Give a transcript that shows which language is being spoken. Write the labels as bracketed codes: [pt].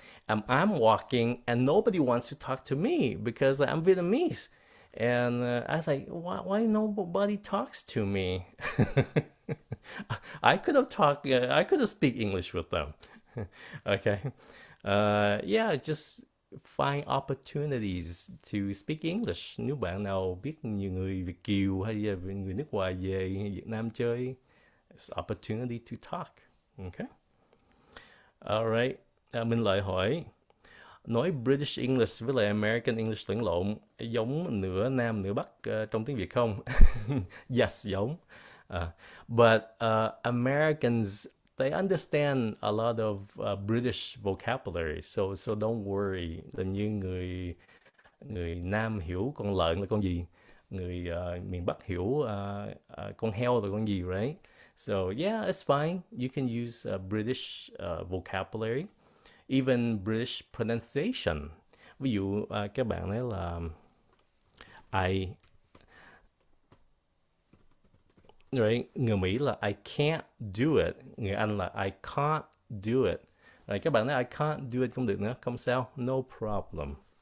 [en] I'm walking and nobody wants to talk to me because I'm Vietnamese. And I was like, why nobody talks to me? I could have I could have speak English with them. Okay. Yeah, just find opportunities to speak English. [vi] Nếu bạn nào biết nhiều người Việt kiều hay là người nước ngoài về Việt Nam chơi, [en] it's opportunity to talk. Okay. Alright. [vi] Mình lại hỏi, nói British English với lại American English lẫn lộn giống nửa Nam nửa Bắc trong tiếng Việt không? Yes, giống. [en] But Americans, they understand a lot of British vocabulary, so don't worry. [vi] Làm như người người Nam hiểu con lợn là con gì, người miền Bắc hiểu con heo là con gì, right? [en] So yeah, it's fine. You can use British vocabulary, even British pronunciation. [vi] Ví dụ các bạn nói là I, right? Người Mỹ là [en] I can't do it, [vi] người Anh là [en] I can't do it. [vi] Rồi các bạn nói [en] I can't do it [vi] không được nữa, không sao, [en] no problem.